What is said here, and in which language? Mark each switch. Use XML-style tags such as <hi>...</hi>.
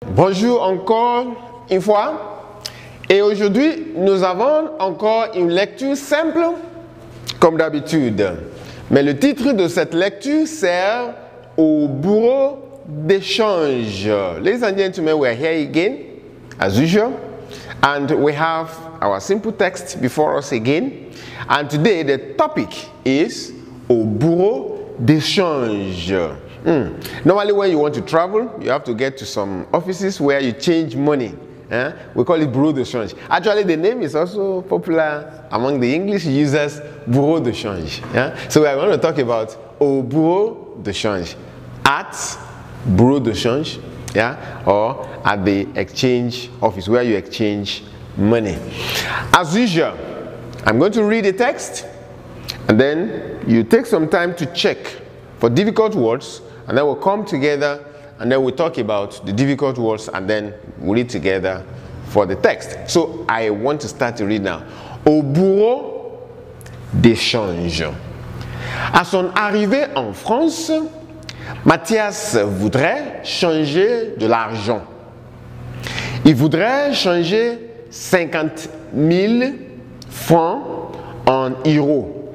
<fr>Bonjour encore une fois. Et aujourd'hui, nous avons encore une lecture simple, comme d'habitude. Mais le titre de cette lecture sert au bureau d'échange.</fr> <en>Ladies and gentlemen, we are here again, as usual. And we have our simple text before us again. And today, the topic is</en> <fr>au bureau d'échange.</fr> <en>Normally, when you want to travel, you have to get to some offices where you change money. We call it bureau de change. Actually, the name is also popular among the English users, bureau de change. So we are going to talk about</en> <fr>au bureau de change,</fr> <en>at bureau de change, or at the exchange office where you exchange money. As usual, I'm going to read a text, and then you take some time to check for difficult words, and then we'll come together and then we'll talk about the difficult words and then we'll read together for the text. So I want to start to read now.</en> <fr>Au bureau d'échange. À son arrivée en France, Mathias voudrait changer de l'argent. Il voudrait changer 50 000 francs en euros.</fr>